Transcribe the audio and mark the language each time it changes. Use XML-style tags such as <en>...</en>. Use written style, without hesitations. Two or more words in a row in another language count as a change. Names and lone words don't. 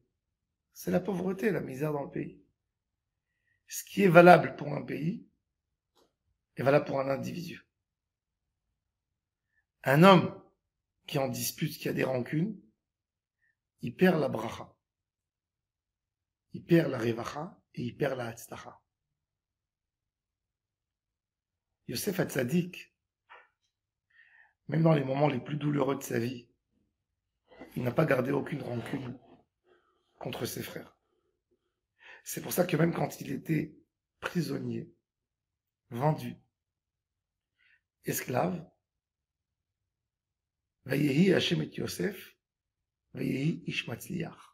<fr>C'est la pauvreté, la misère dans le pays. Ce qui est valable pour un pays est valable pour un individu. Un homme qui en dispute, qui a des rancunes, il perd la bracha. Il perd la revacha et il perd la hatzlacha. Yosef Hatzadik, même dans les moments les plus douloureux de sa vie, il n'a pas gardé aucune rancune contre ses frères. C'est pour ça que même quand il était prisonnier, vendu, esclave,</fr> <he>ויהי ה' את יוסף ויהי איש מצליח.</he>